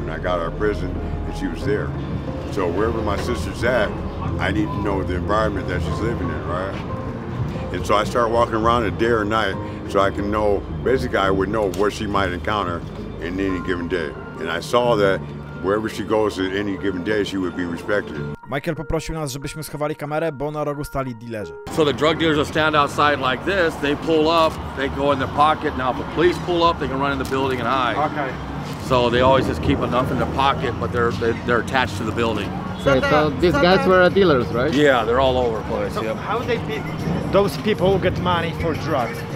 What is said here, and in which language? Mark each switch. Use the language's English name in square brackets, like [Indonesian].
[English] And I got out of prison and she was there. So wherever my sister's at, I need to know the environment that she's living in, right? And so I start walking around a day or night so I can know, basically I would know what she might encounter in any given day. And I saw that wherever she goes at any given day, she would be respected. [Polish] Michael poprosił nas, żebyśmy schowali kamerę, bo na rogu stali dealerzy. [English] So the drug dealers will stand outside like this, they pull up, they go in their pocket. Now if the police pull up, they can run in the building and hide. Okay. So they always just keep enough in their pocket, but they're attached to the building. Okay, so these guys were dealers, right? Yeah, they're all over the place. So Yep. how they those people who get money for drugs?